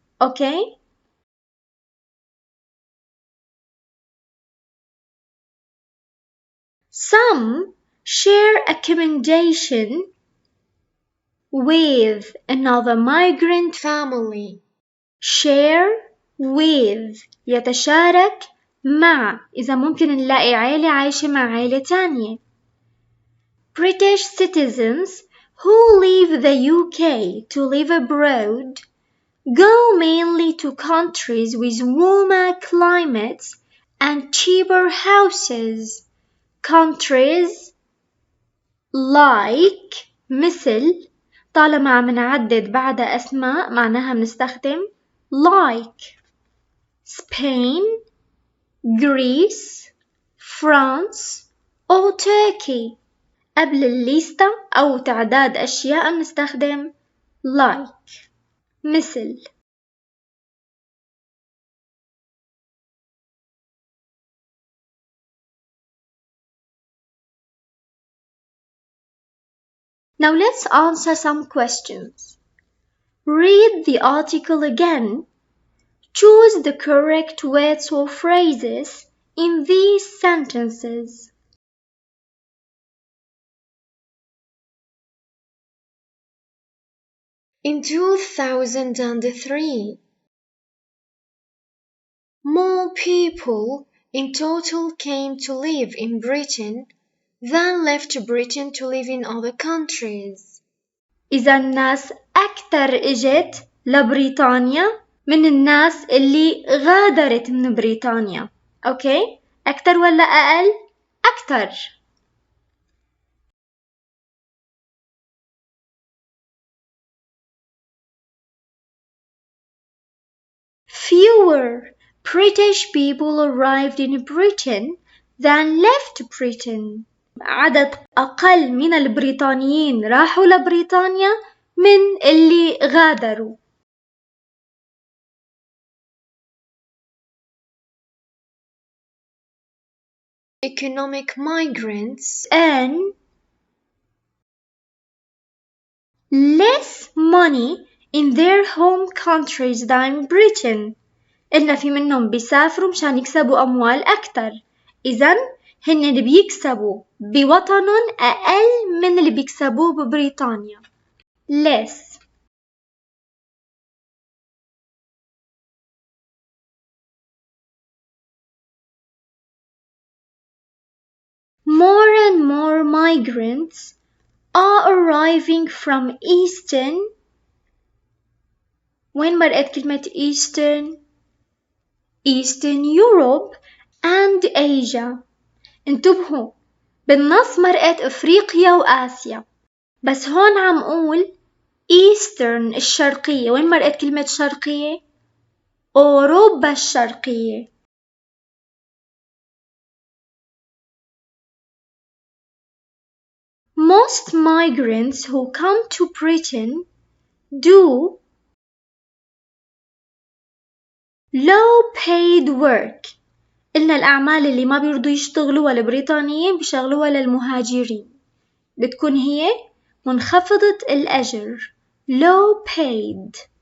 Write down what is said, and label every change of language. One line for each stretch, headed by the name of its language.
English: Okay? Some share accommodation with another migrant family.
Arabic: Share with يتشارك مع إذا ممكن نلاقي عائلة عايشة مع عائلة تانية.
English: British citizens who leave the UK to live abroad go mainly to countries with warmer climates and cheaper houses. Countries like
Arabic: مثل طالما عم نعدد بعدها أسماء معناها بنستخدم
English: like Spain, Greece, France or Turkey.
Arabic: قبل الليستة أو تعداد أشياء بنستخدم like.
English: مثل Now let's answer some questions. Read the article again. Choose the correct words or phrases in these sentences. In 2003, more people in total came to live in Britain than left Britain to live in other countries.
Arabic: إذا الناس أكتر إجت لبريطانيا من الناس اللي غادرت من بريطانيا. أوكي؟ أكتر ولا أقل؟ أكتر.
English: Fewer British people arrived in Britain than left Britain.
Arabic: عدد أقل من البريطانيين راحوا لبريطانيا من اللي غادروا.
English: Economic migrants earn less money in their home countries than Britain.
Arabic: إلنا في منهم بيسافروا مشان يكسبوا أموال أكتر. إذن هن اللي بيكسبوا بوطنهم أقل من اللي بيكسبوه ببريطانيا.
English: less. More and more migrants are arriving from Eastern.
Arabic: وين مرقت كلمة
English: Eastern؟ Eastern Europe and Asia.
Arabic: انتبهوا، بالنص مرقت أفريقيا وآسيا، بس هون عم أقول Eastern الشرقية. وين مرقت كلمة شرقية؟ أوروبا الشرقية.
English: Most migrants who come to Britain do low-paid work.
Arabic: إلنا الأعمال اللي ما بيرضوا يشتغلوها البريطانيين بيشغلوها للمهاجرين، بتكون هي منخفضة الأجر low-paid.